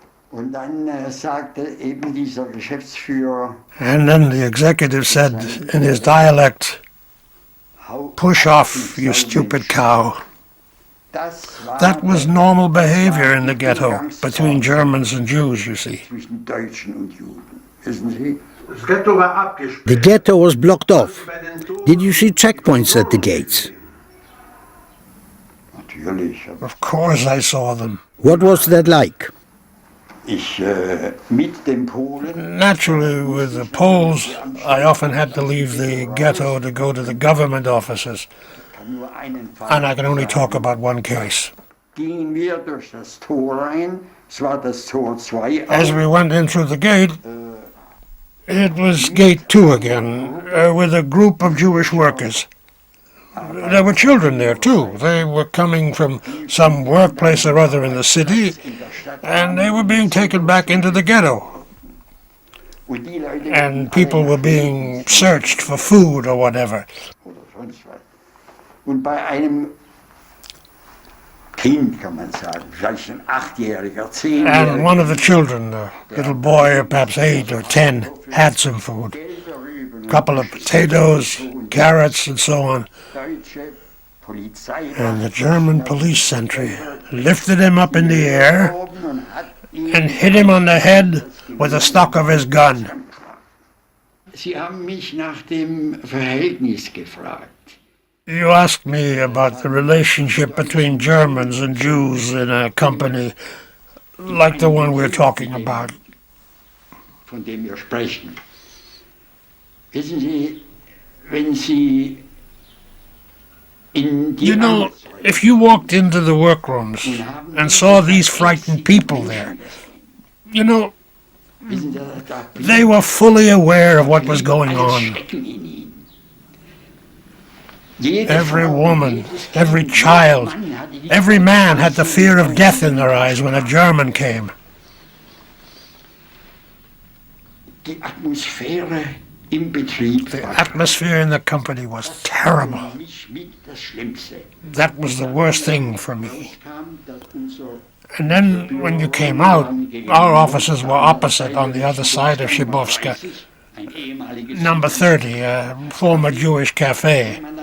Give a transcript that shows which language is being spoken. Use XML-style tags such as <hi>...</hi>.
<de>Und dann sagte eben dieser Geschäftsführer,</de> <en>and then the executive said in his dialect, "Push off, you stupid cow." That was normal behavior in the ghetto between Germans and Jews, you see.</en> <de>zwischen Deutschen und Juden, wissen Sie?</de> <en>The ghetto was blocked off. Did you see checkpoints at the gates?</en> <de>Natürlich.</de> <en>Of course I saw them. What was that like?</en> <de>Mit dem Polen.</de> <en>Naturally, with the Poles, I often had to leave the ghetto to go to the government offices. And I can only talk about one case.</en> <de>Gingen wir durch das Tor rein, es war das Tor 2.</de> <en>As we went in through the gate, it was gate 2 again, with a group of Jewish workers. There were children there too. They were coming from some workplace or other in the city, and they were being taken back into the ghetto. And people were being searched for food or whatever.</en> <de>Und bei einem Kind, kann man sagen, vielleicht ein 8-Jähriger, 10-Jähriger.</de> <en>And one of the children, a little boy, perhaps 8 or 10, had some food. A couple of potatoes, carrots, and so on. And the German police sentry lifted him up in the air and hit him on the head with the stock of his gun.</en> <de>Sie haben mich nach dem Verhältnis gefragt.</de> <en>You asked me about the relationship between Germans and Jews in a company like the one we're talking about.</en> <de>Von dem wir sprechen. Wissen Sie, wenn Sie in die</de> <en>You know, if you walked into the workrooms and saw these frightened people there, you know, they were fully aware of what was going on. Every woman, every child, every man had the fear of death in their eyes when a German came.</en> <de>Die Atmosphäre im Betrieb.</de> <en>The atmosphere in the company was terrible. That was the worst thing for me. And then when you came out, our offices were opposite on the other side of Shibovska. Number 30, a former Jewish cafe.</en>